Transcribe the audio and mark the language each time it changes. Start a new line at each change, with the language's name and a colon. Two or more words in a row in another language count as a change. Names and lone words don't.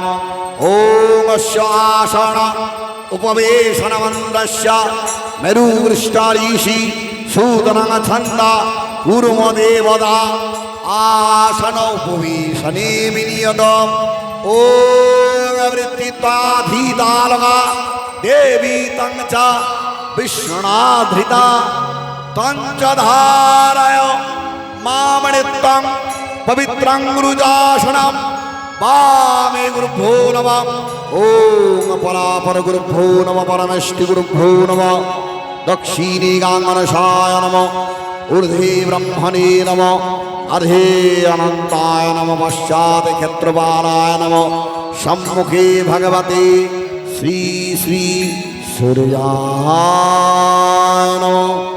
Sanskrit: ওং অস্য আসন উপবেশনমন্দস্য মেরুবৃষ্টারিষি সূতনং ছন্দ কুর্মদেবদা আসন উপবেশনে বিনিয়ত। ওং বৃত্তিতাধীতালকা দেবী তং চ বিষ্ণুনাধৃতা তং চ ধারয় মামনিত্যং পবিত্রং গুরুজাসনম। वामे गुरुभ्यो नमः। ओम परापर गुरुभ्यो नमः। परमेष्टि गुरुभ्यो नमः। दक्षिणे गांगनशाय नमः। ऊर्ध्वे ब्रह्मणे नमः। अधे अनंताय नमः। पश्चात् क्षेत्रपालाय नमः। सम्मुखे भगवते श्री श्री सूर्याय नमः।